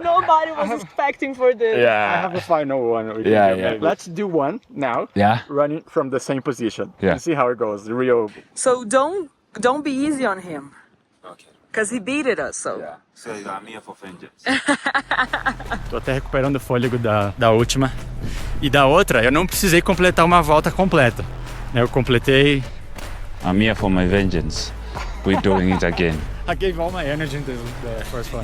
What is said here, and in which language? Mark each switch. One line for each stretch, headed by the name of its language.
English: Nobody was expecting for this. I have a final one. Yeah. Let's do one now. Yeah? Running from the same position. Yeah. And see how it goes. Real. So don't be easy on him. Okay. Because he beated us, so. Yeah. So you are here for vengeance.
Portuguese: Tô até recuperando o fôlego da última. E da outra, eu não precisei completar uma volta completa. Eu completei.
English: I'm here for my vengeance. We're doing it again. I gave all my energy into the first one.